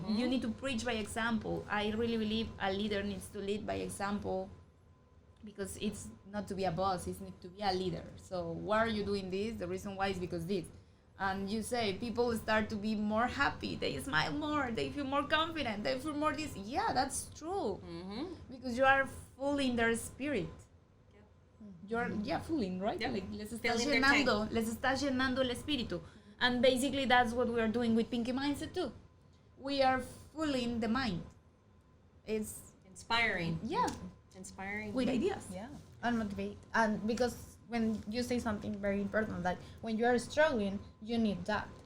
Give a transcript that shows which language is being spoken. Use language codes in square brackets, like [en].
[en] You need to preach by example. I really believe a leader needs to lead by example, because it's not to be a boss, it's need to be a leader. So why are you doing this? The reason why is because this. And you say people start to be more happy, they smile more, they feel more confident, they feel more this. Yeah, that's true. Because you are full in their spirit. You're filling, right? Yep. [es] Like, les estás [en] Filling their [es] llenando, les estás llenando el espíritu. [en] And basically that's what we are doing with Pinkie Mindset too. We are filling the mind. It's Inspiring. Inspiring. with ideas. Yeah, and motivate. And because when you say something very important, like when you are struggling, you need that.